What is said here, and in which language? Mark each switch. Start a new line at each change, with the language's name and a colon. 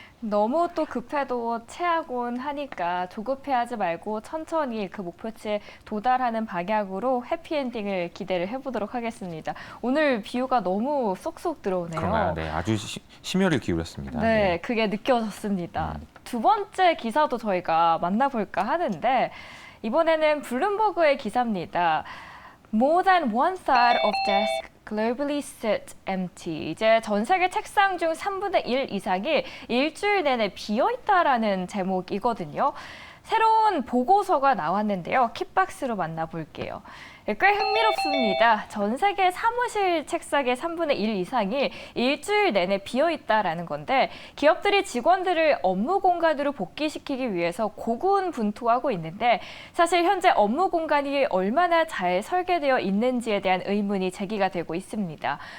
Korean: 너무 또 급해도 체하곤 하니까 조급해하지 말고 천천히 그 목표치에 도달하는 방향으로 해피엔딩을 기대를 해보도록 하겠습니다. 오늘 비유가 너무 쏙쏙 들어오네요. 그런가요? 네, 아주 심혈을 기울였습니다. 네, 그게 느껴졌습니다. 두 번째 기사도 저희가 만나볼까 하는데 이번에는 블룸버그의 기사입니다.
English: More than one third of desks globally sit empty.
Korean: 이제 전 세계 책상 중 3분의 1 이상이 일주일 내내 비어 있다라는 제목이거든요. 새로운 보고서가 나왔는데요. 킥박스로 만나볼게요. 꽤 흥미롭습니다. 전 세계 사무실 책상의 3분의 1 이상이 일주일 내내 비어있다라는 건데 기업들이 직원들을 업무 공간으로 복귀시키기 위해서 고군분투하고 있는데 사실 현재 업무 공간이 얼마나 잘 설계되어 있는지에 대한 의문이 제기가 되고 있습니다.